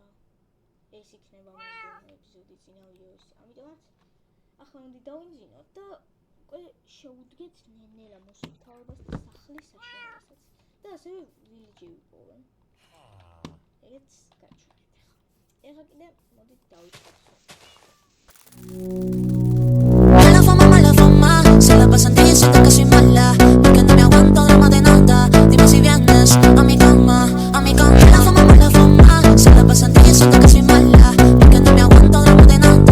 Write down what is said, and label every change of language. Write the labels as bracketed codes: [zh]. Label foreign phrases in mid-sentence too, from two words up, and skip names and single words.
[ka] ეს იქნება მომდევნო ეპიზოდი წინა ვიდეოში. ამიტომაც ახლა უნდა დავინჯინოთ და უკვე შევუდგეთ ნელა მოსუფთავებას და სახლის აშენებასაც. და ასევე ვილიჯი ვიპოვე. ეგეც გაჩვენეთ ახლა. ეხლა კიდე მოდით დავიწყოთ. [es] Se la pasan diciendo que soy mala, porque no me aguanto drama de nada. Dime si vienes a mi cama, a mi cama. La fama, se la pasan diciendo que soy mala, porque no me aguanto drama de nada.